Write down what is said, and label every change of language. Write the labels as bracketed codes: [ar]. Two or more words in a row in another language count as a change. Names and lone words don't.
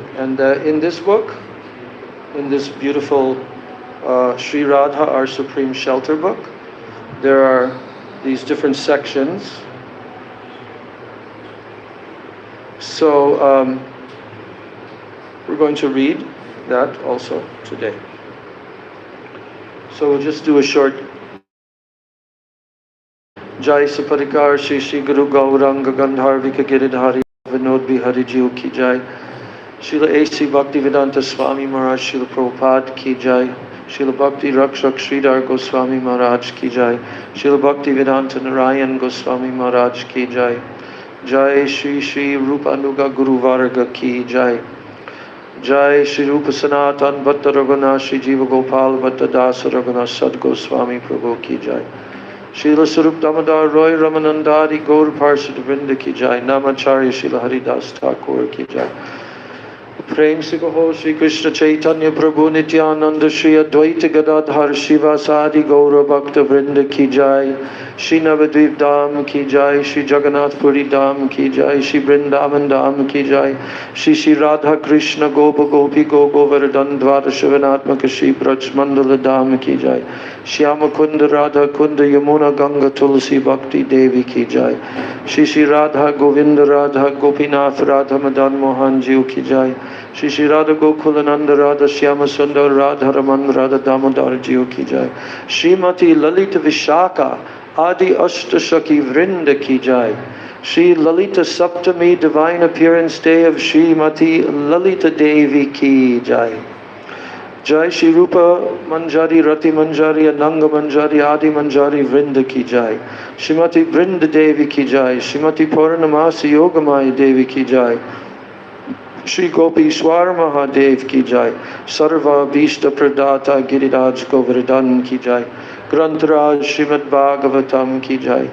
[en] And in this book, in this beautiful Sri Radha, our Supreme Shelter book, there are these different sections. So we're going to read that also today. So we'll just do a short Jai Sapadikar Shri Shri Guru Gauranga Gandharvika Giridhari Vinod Bihari Jiu Ki Jai, Srila A.C. Bhaktivedanta Swami Maharaj, Srila Prabhupada Ki Jai, Srila Bhakti Rakshak Sridhar Goswami Maharaj Ki Jai, Srila Bhaktivedanta Narayan Goswami Maharaj Ki Jai, Jai Shri Shri Rupa Anuga Guru Varga Ki Jai, Jai Shri Rupa Sanatan Bhatta Raghunath Shri Jiva Gopal Bhatta Dasa Raghunath Sad Goswami Prabhu Ki Jai, Srila Sarup Damodar Roy Ramanandari Gaur Parshad Vrinda Ki Jai, [hi] Namacharya Srila Haridas Thakur Ki Jai, प्रेम से कहो श्री कृष्ण चैतन्य प्रभु नित्यानंद श्री अद्वैत गदाधर शिवासादि गौर भक्त वृंद की जय। श्री नवद्वीप धाम की जय। श्री जगन्नाथपुरी धाम की जय। श्री वृंदावन धाम की जय। श्री श्री राधा कृष्ण गोप गोपी गो गोवर्धन द्वादश वनात्मक श्री ब्रज मंडल धाम की जय। श्याम कुंद राधा कुंद यमुना गंगा तुलसी भक्ति देवी की जय। श्री श्री राधा गोविंद राधा गोपीनाथ राधा मदन मोहन जीव की जय। श्री श्री राधा गोकुल नंद राधा श्याम सुंदर राधा रमन राधा दामोदर जीव की जय। श्रीमती ललित विशाखा आदि अष्ट सखी वृंद की जय। श्री ललित सप्तमी [en] divine appearance day of [hi] श्रीमती ललित देवी की जय। जय श्री रूप मंजारी रति मंजारी अनंग मंजारी आदि मंजारी वृंद की जय। श्रीमती वृंद देवी की जय। श्रीमती पौर्णमासी योगमाई देवी की जय। श्री गोपीश्वर महादेव की जय। सर्वाभीष्ट प्रदाता गिरिराज गोवर्धन की जय। ग्रंथराज श्रीमद् भागवतम की जय।